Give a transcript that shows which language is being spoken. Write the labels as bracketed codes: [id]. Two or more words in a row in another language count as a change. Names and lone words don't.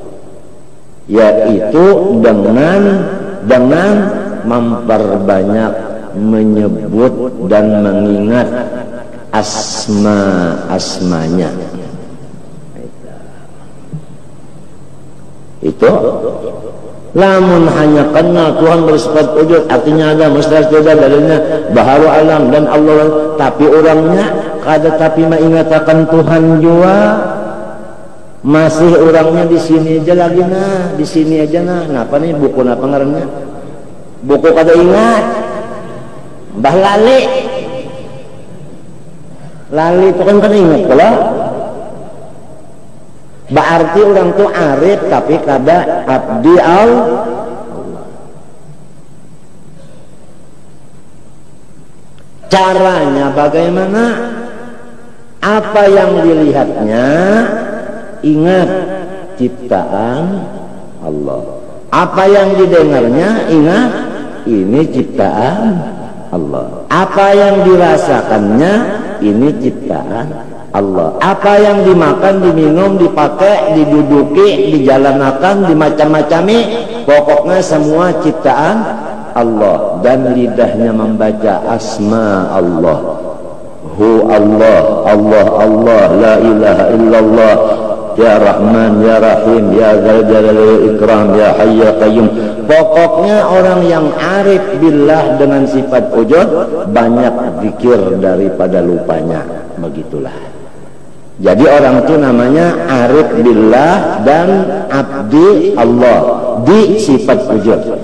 [id] Yaitu dengan memperbanyak menyebut dan mengingat asma-asmanya. Itu lamun hanya kenal Tuhan bersifat wujud, artinya ada mustahil tidak dalilnya baharu alam dan Allah, [bjn] tapi orangnya kada tapi mengatakan Tuhan juga, masih orangnya di sini aja lagi nah, di sini aja nah. Napa nih buku napa ngarannya? Buku kada ingat, bah lali itu kan kada ingat pula. Berarti orang tu arif tapi kada abdi Allah. [id] Caranya bagaimana? Apa yang dilihatnya, ingat ciptaan Allah. Apa yang didengarnya, ingat ini ciptaan Allah. Apa yang dirasakannya, ini ciptaan Allah. Apa yang dimakan, diminum, dipakai, diduduki, dijalanakan, dimacam-macami, pokoknya semua ciptaan Allah. Dan lidahnya membaca asma Allah. [ar] هو الله، الله، الله، لا إله إلا الله، يا رحمن، يا رحيم، يا ذا الجلال والإكرام، يا حي يا قيوم. [id] Pokoknya orang yang [ar] عارف بالله [id] dengan sifat wujud banyak zikir daripada lupanya. Begitulah. Jadi orang itu namanya [ar] عارف بالله [id] dan abdi Allah di sifat wujud.